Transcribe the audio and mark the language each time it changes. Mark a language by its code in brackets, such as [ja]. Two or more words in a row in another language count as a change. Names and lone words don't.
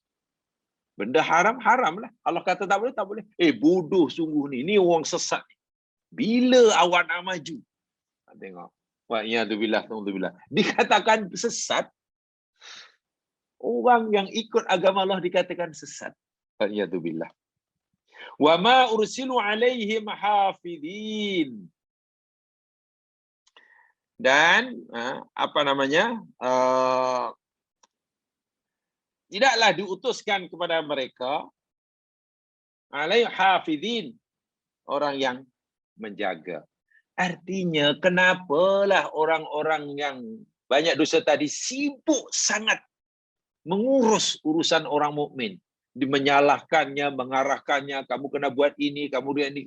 [ms] Benda haram, haram lah. Allah kata tak boleh, tak boleh. Bodoh sungguh ni. Ni orang sesat. Bila awak nak maju? Tengok. [ar] والعياذ بالله، نعوذ بالله. [ms] Dikatakan sesat. Orang yang ikut agama Allah dikatakan sesat. Wa'iyadzubillah. [ar] وما أرسلوا عليهم حافظين. [ms] Dan tidaklah diutuskan kepada mereka [ar] عليه حافظين, [ms] orang yang menjaga. Artinya kenapalah orang-orang yang banyak dosa tadi sibuk sangat mengurus urusan orang mukmin, menyalahkannya, mengarahkannya, kamu kena buat ini, kamu buat ini kan.